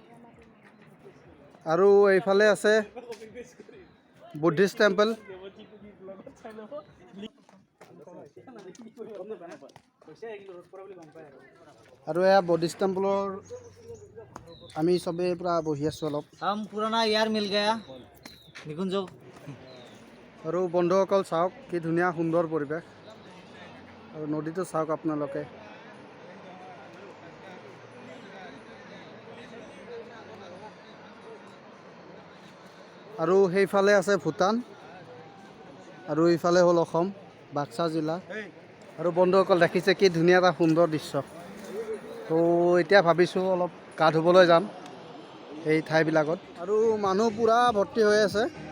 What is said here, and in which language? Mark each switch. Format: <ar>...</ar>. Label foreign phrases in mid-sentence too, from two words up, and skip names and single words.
<as>আৰু এইফালে আছে</as> <en>Buddhist temple</en> <as>আৰু এয়া</as> <en>Buddhist templeৰ</en> <as>আমি চবেই পূৰা বহি আছোঁ অলপ</as> <hi>हम पुराना यार मिल गया निकुंज</hi> <as>আৰু বন্ধুসকল চাওক কি ধুনীয়া সুন্দৰ পৰিৱেশ আৰু নদীটো চাওক আপোনালোকে আৰু সেইফালে আছে ভূটান আৰু এইফালে হ'ল অসম বাক্সা জিলা আৰু বন্ধুসকল দেখিছে কি ধুনীয়া এটা সুন্দৰ দৃশ্য তো এতিয়া ভাবিছোঁ অলপ গা ধুবলৈ যাম এই ঠাইবিলাকত আৰু মানুহ পূৰা ভৰ্তি হৈ আছে</as>